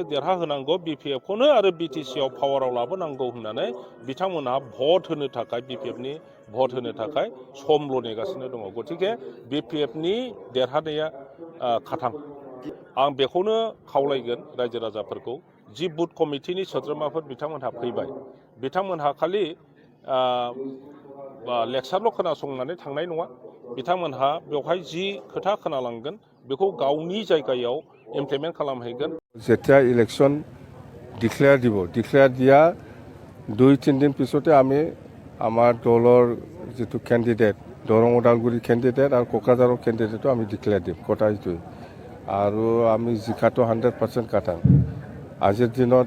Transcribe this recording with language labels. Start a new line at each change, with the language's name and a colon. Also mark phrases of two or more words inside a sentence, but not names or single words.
Bodo: देरहाहोनांगौ बिपिएफखौनो आरो बिटिसिआव पावाराव लाबोनांगौ होननानै बिथांमोनहा भट होनो थाखाय बिपिएफनि भट होनो थाखाय समल' नेगासिनो दङ गतिके बिपिएफनि देरहानाया खाथां आं बेखौनो खावलायगोन रायजो राजाफोरखौ जि बुथ कमिटिनि सोद्रोमाफोर बिथांमोनहा फैबाय बिथांमोनहा खालि लेक्सारल' खोनासंनानै थांनाय नङा बिथांमोनहा बेवहाय जि खोथा खोनालांगोन बेखौ गावनि जायगायाव इमप्लिमेन्ट खालामहैगोन
Assamese: যেতিয়া ইলেকশন ডিক্লেয়াৰ দিব ডিক্লেয়াৰ দিয়া 2-3 দিন পিছতে আমি আমাৰ দলৰ যেটো ক্যান্ডিডেট দৰং ওদালগুৰি ক্যান্ডিডেট আৰু কোকৰাঝাৰৰ ক্যান্ডিডেটটো আমি ডিক্লেয়াৰ দিম কটাইটোই আৰু আমি জিকাটো 100% কাটাম আজিৰ দিনত